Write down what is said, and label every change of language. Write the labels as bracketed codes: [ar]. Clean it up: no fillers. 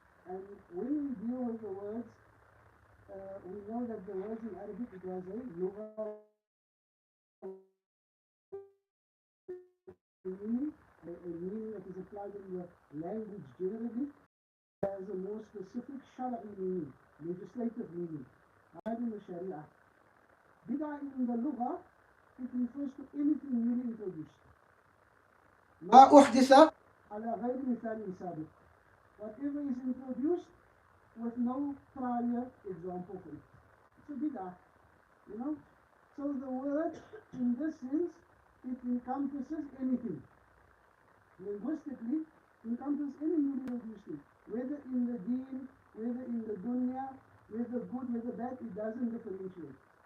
[en] And when we deal with the words, we know that the words in Arabic, it has a lugha meaning, a meaning that is applied in the language generally, has a more specific shara'i meaning, legislative meaning, right in the Sharia. Bid'ah in the lugha, it refers to anything newly introduced. [ar] ما أحدث على غير مثال سابق. [en] Whatever is introduced with no prior example for it. It's a bid'ah, you know. So the word, in this sense, it encompasses anything. Linguistically, encompasses any newly introduced thing. Whether in the deen, whether in the dunya, whether good, whether bad, it doesn't differentiate.